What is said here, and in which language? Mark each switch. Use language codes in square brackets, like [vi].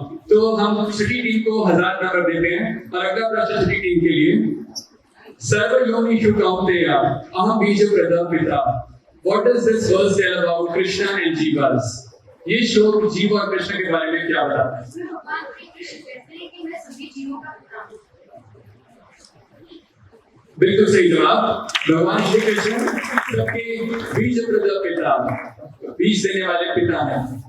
[hi] तो हम छठी टीम को 1000 नंबर देते हैं। और अगला प्रश्न छठी टीम के लिए, [sa] सर्वयोनिषु कौन्तेय अहम बीजप्रदः पिता। [en] What does this verse tell about Krishna and Jivas? [hi] ये श्लोक जीव और कृष्ण के बारे में क्या बताता है? इसमें भगवान श्री कृष्ण कहते हैं कि मैं सभी जीवों का पिता हूँ। बिल्कुल सही जवाब। भगवान श्री कृष्ण सबके बीज प्रद पिता, बीज देने वाले पिता हैं।